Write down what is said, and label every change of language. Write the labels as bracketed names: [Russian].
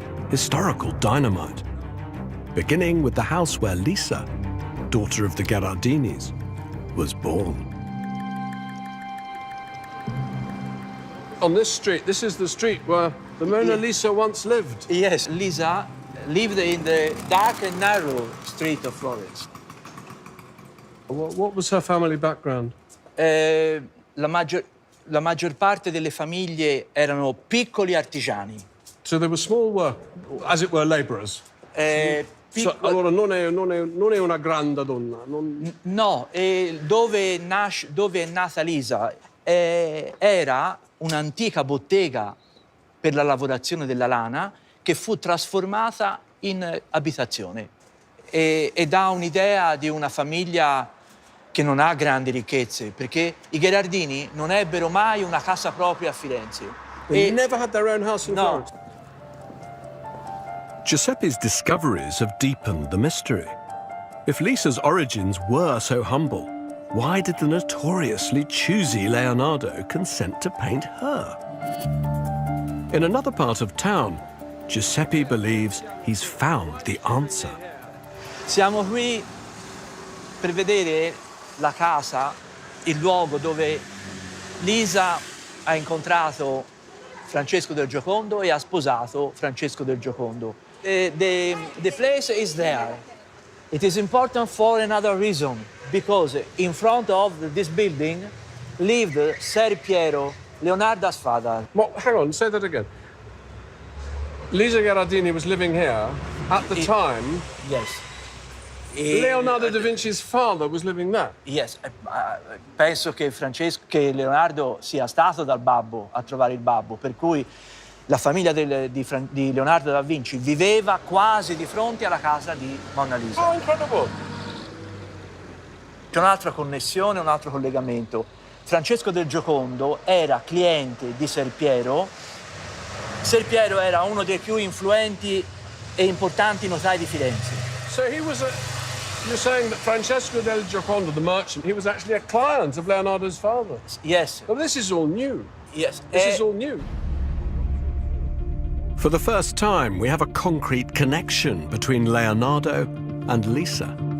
[English] Historical dynamite. Beginning with the house where Lisa, daughter of the Gherardinis, was born. On this street, this is the street where the Mona Lisa once lived. Yes, Lisa lived in the dark and narrow street of Florence. What was her family background? [Italian] La maggior parte delle famiglie erano piccoli artigiani. [English] So they were small work, as it were, labourers. [Italian] Allora non è una grande donna. No, dove è nata Lisa era un'antica bottega per la lavorazione della lana che fu trasformata in abitazione e dà un'idea di una famiglia che non ha grandi ricchezze, perché i Gherardini non ebbero mai una casa propria a Firenze. [English] They never had their own house in Florence. Giuseppe's discoveries have deepened the mystery. If Lisa's origins were so humble, why did the notoriously choosy Leonardo consent to paint her? In another part of town, Giuseppe believes he's found the answer. [Italian] Siamo qui per vedere la casa, il luogo dove Lisa ha incontrato Francesco del Giocondo e ha sposato Francesco del Giocondo. [English] The place is there. It is important for another reason, because in front of this building lived Ser Piero, Leonardo's father. Well, hang on, say that again. Lisa Gherardini was living here at the time. Yes. Leonardo da Vinci's father was living there. Yes, [Italian] penso che Leonardo sia stato dal babbo a trovare il babbo, per cui la famiglia di Leonardo da Vinci viveva quasi di fronte alla casa di Mona Lisa. [English] Oh, incredible! [Italian] C'è un'altra connessione, un altro collegamento. Francesco del Giocondo era cliente di Ser Piero. Ser Piero era uno dei più influenti e importanti notai di Firenze. [English] So he was you're saying that Francesco del Giocondo, the merchant, he was actually a client of Leonardo's father? Yes. Well, this is all new. Yes. This is all new. For the first time, we have a concrete connection between Leonardo and Lisa.